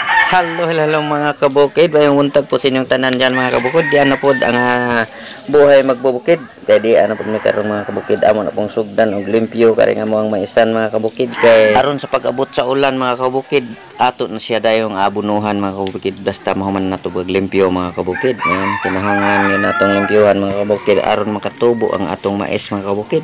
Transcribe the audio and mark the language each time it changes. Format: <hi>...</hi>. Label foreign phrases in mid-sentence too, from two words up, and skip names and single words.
<ceb>Hello mga kabukid, bayong untag po sa inyong tanan dyan mga kabukid. Diyan na po ang buhay magbubukid. Kaya di ano po ni karong mga kabukid, amo na pong sugdan og limpyo kari nga mo ang maisan mga kabukid. Kay aron sa pag-abot sa ulan mga kabukid, ato na siya dayong abunuhan mga kabukid. Basta mahuman na to limpyo mga kabukid. Ayan, kinahangan yun atong limpyuhan mga kabukid aron makatubo ang atong mais mga kabukid.</ceb>